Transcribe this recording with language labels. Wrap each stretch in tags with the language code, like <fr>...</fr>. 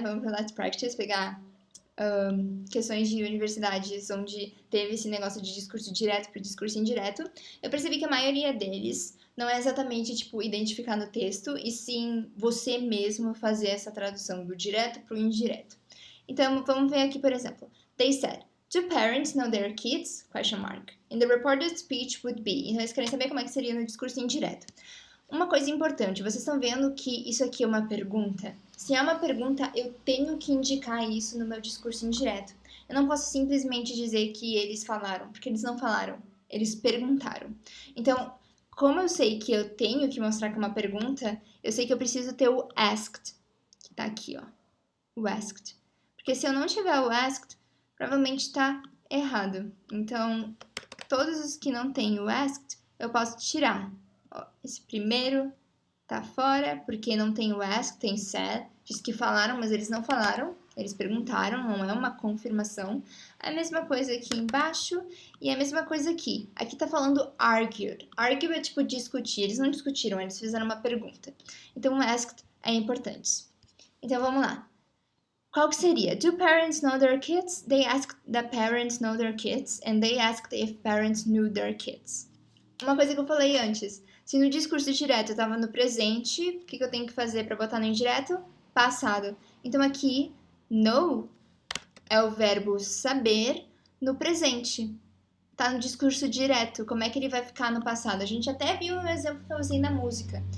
<pt>Vamos pro</pt> <en>let's practice,</en> <pt>pegar questões de universidades onde teve esse negócio de discurso direto para discurso indireto. Eu percebi que a maioria deles não é exatamente, tipo, identificar no texto, e sim você mesmo fazer essa tradução do direto para o indireto. Então, vamos ver aqui, por exemplo.</pt> <en>They said, do parents know their kids? Question mark. In the reported speech would be.</en> <pt>Então, eles querem saber como é que seria no discurso indireto. Uma coisa importante, vocês estão vendo que isso aqui é uma pergunta? Se é uma pergunta, eu tenho que indicar isso no meu discurso indireto. Eu não posso simplesmente dizer que eles falaram, porque eles não falaram, eles perguntaram. Então, como eu sei que eu tenho que mostrar que é uma pergunta, eu sei que eu preciso ter o asked, que tá aqui, ó, o asked. Porque se eu não tiver o asked, provavelmente tá errado. Então, todos os que não têm o asked, eu posso tirar. Ó, esse primeiro tá fora, porque não tem o asked, tem said. Diz que falaram, mas eles não falaram. Eles perguntaram, não é uma confirmação. A mesma coisa aqui embaixo e a mesma coisa aqui. Aqui tá falando argued. Argue é tipo discutir. Eles não discutiram, eles fizeram uma pergunta. Então, o asked é importante. Então, vamos lá. Qual que seria?</pt> <en>Do parents know their kids? They asked the parents know their kids and they asked if parents knew their kids.</en> <pt>Uma coisa que eu falei antes. Se no discurso direto eu estava no presente, o que eu tenho que fazer para botar no indireto? Passado. Então aqui, know é o verbo saber no presente. Tá no discurso direto. Como é que ele vai ficar no passado? A gente até viu um exemplo que eu usei na música.</pt>